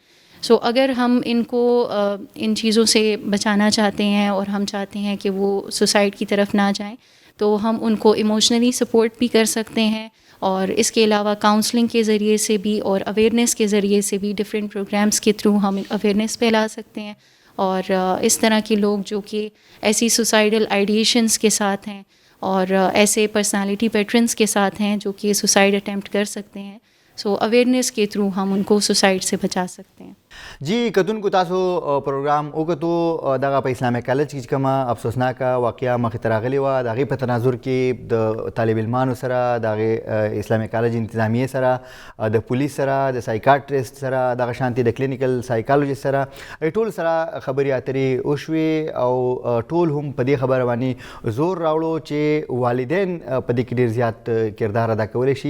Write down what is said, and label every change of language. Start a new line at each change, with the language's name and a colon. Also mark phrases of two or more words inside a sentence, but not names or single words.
Urdu: سو اگر ہم ان کو ان چیزوں سے بچانا چاہتے ہیں اور ہم چاہتے ہیں کہ وہ سوسائڈ کی طرف نہ جائیں, تو ہم ان کو
English: emotionally support
Urdu: بھی کر سکتے ہیں, اور اس کے علاوہ کاؤنسلنگ کے ذریعے سے بھی اور اویئرنیس کے ذریعے سے بھی
English: different programs
Urdu: کے تھرو ہم اویئرنیس پھیلا سکتے ہیں. اور اس طرح کے لوگ جو کہ ایسی
English: suicidal ideations
Urdu: کے ساتھ ہیں اور ایسے
English: personality patterns
Urdu: کے ساتھ ہیں جو کہ
English: suicide attempt
Urdu: کر سکتے ہیں, سو اویئرنیس کے تھرو ہم ان کو سوسائڈ سے بچا سکتے ہیں.
Pashto: جی کتونکو تاسو پروګرام وکړو دغه په اسلامي کالج کې کومه افسوسناکه واقعه مخې ته راغلې وه, د هغې په تناظر کې د طالب علمانو سره, د هغې اسلامي کالج انتظامیې سره, د پولیس سره, د سایکاټریسټ سره, دغه شانتې د
English: clinical psychologist
Pashto: سره, ټول سره خبرې اترې وشوې او ټول هم په دې خبره باندې زور راوړو چې والدین په دې کې ډېر زیات کردار ادا کولی شي.